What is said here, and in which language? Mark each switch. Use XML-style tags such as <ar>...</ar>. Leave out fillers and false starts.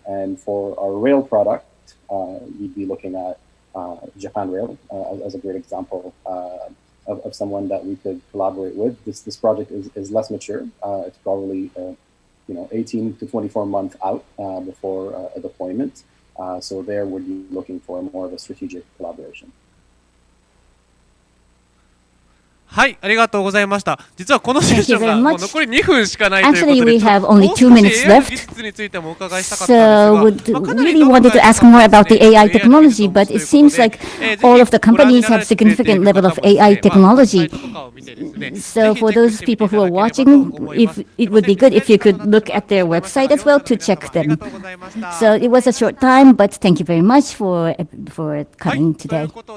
<en>And for our rail product, we'd be looking at Japan Rail as a great example of someone that we could collaborate with. This project is less mature. It's probably 18 to 24 months out before a deployment. So there we'd be looking for more of a strategic collaboration.</en> <ja>はい、ありがとうございました。実はこのセッションがもう残り2分しかないということで、</ja> <en>Actually, we have only 2 minutes left.</en> <ja>技術についてもお伺いしたかったんですが、</ja> <en>So we really wanted to ask more about the AI technology, but it seems like all of the companies have significant level of AI technology. So for those people who are watching, if it would be good if you could look at their website as well to check them. So it was a short time, but thank you very much for coming today.</en>